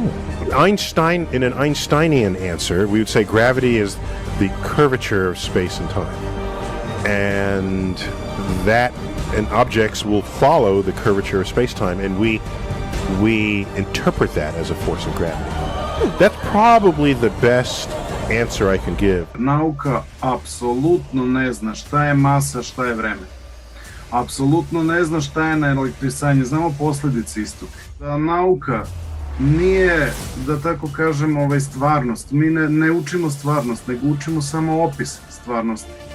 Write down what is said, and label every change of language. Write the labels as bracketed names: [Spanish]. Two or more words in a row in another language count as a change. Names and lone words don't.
[English] Einstein, in an Einsteinian answer, we would say gravity is the curvature of space and time. And objects will follow the curvature of space-time, and we interpret that as a force of gravity. That's probably the best answer I can give. [Serbian] Nauka apsolutno ne zna šta je masa, šta je vreme. Apsolutno ne zna šta je naelektrisanje. Znamo posledice istog. Nauka nije, da tako kažem, stvarnost. Mi ne učimo stvarnost, nego učimo samo opis stvarnosti.